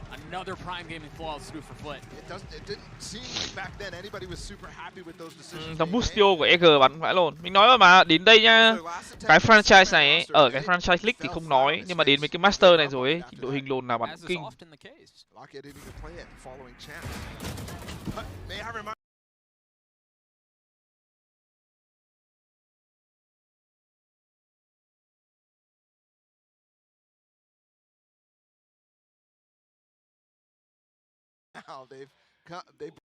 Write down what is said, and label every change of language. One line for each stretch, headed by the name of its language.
English: Another prime gaming flawless through for Foot. It didn't seem like back then anybody was super happy with those decisions.
Vietnamese: Thằng Bustio của EG bắn vãi luôn. Mình nói rồi mà, đến đây nhá. Cái franchise này ấy, ở cái franchise league thì không nói, nhưng mà đến với cái master này rồi ấy, thì đội hình lồn nào bắn kinh.
English: Lakia didn't even play it following champ. But may I remind now they